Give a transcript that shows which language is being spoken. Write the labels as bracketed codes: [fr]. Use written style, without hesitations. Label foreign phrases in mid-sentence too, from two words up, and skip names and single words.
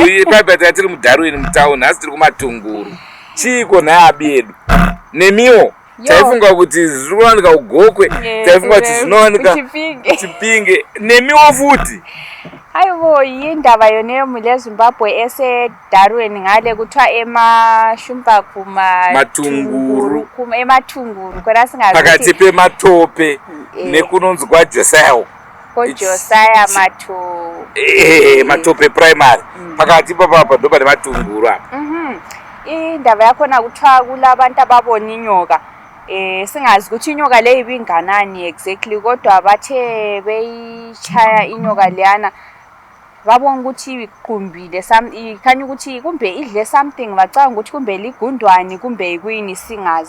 [sn] Paipa tiri muDarwin mutown, nhasi tiri kumatunguru. Chiko nayabi edu. Nemiwo taifunga kuti zvinowanika kugokwe, taifunga kuti zvinowanika Chipinge. Nemiwo futi. [nd] Aivo yindava yoneyo mule Zimbabwe ese Darwin ngale kuthiwa emashumba matunguru ematunguru kona singazi [sn] pakati pematope nekunonzi kwaJosiah Josiah matope primary pakati papapa ndo pane matunguru apa. [nd] Indava yakona kuthiwa kulabantu ababona inyoka singazi ukuthi inyoka leyo ibinganani exactly kodwa bathe beyichaya inyoka leyana babona ukuthi iqumbile ikhanya ukuthi kumbe idle something bacanga ukuthi kumbe ligundwani kumbe ikuyini singazi.